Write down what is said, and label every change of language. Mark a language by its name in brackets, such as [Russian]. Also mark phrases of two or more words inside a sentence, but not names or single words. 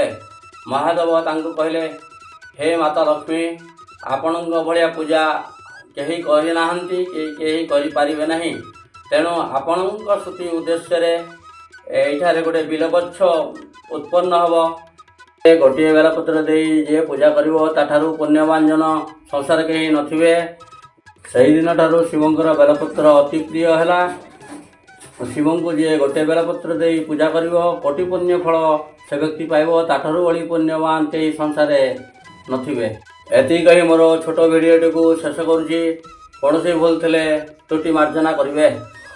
[Odia] ମହାଦେବ ତାଙ୍କୁ କହିଲେ, ହେ ମାତା ଲକ୍ଷ୍ମୀ ଆପଣଙ୍କ ଭଳିଆ ପୂଜା କେହି କରି ନାହାନ୍ତି, କେହି କରି ପାରିବେ ନାହିଁ। ତେଣୁ ଆପଣଙ୍କ ସ୍ତୁତି ଉଦ୍ଦେଶ୍ୟ ଏଠାରେ ଗୋଟେ ବିଲ୍ୱବୃକ୍ଷ ଉତ୍ପନ୍ନ ହେବ। ଗୋଟେ ବେଲପତ୍ର ଦେଇ ଯେ ପୂଜା କରିବ ତାଠାରୁ ପୁଣ୍ୟବାନ ଜନ ସଂସାର କେହି ନଥିବେ। ସେହି ଦିନ ଠାରୁ ଶିବଙ୍କର ବେଲପତ୍ର ଅତି ପ୍ରିୟ ହେଲା। ଶିବଂ କୁ ଯେ ଗୋଟେ ବେଲପତ୍ର ଦେଇ ପୂଜା କରିବ କୋଟି ପୁଣ୍ୟ ଫଳ ସେ ବ୍ୟକ୍ତି ପାଇବ। ତାଠାରୁ ବଡ଼ି ପୁଣ୍ୟବାନ କେହି ସଂସାର ନଥିବେ। ଏତିକି କହି ମୋର ଛୋଟ ଭିଡିଓଟି କୁ ଶେଷ କରୁଛି। କଉଣ ଭୁଲ ଥିଲେ ତ୍ରୁଟି ମାର୍ଜନା କରିବେ।